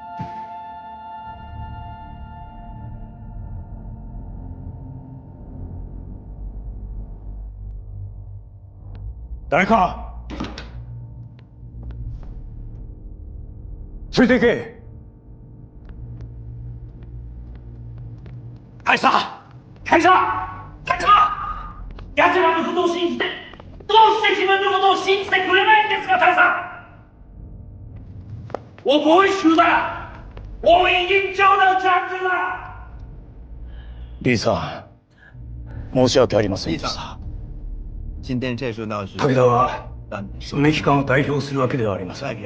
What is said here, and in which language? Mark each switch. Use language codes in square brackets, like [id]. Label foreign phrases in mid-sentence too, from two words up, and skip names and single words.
[ja] 誰か連れて行け。大佐奴らのことを信じて、どうして自分のことを信じてくれないんですか、大佐。 [zh] 我不会输的，我一定救到长子的。 [ja] リーさん、申し訳ありませんでした。 [zh] 今天这说到是 [ja] 武田は梅木館を代表するわけではありません。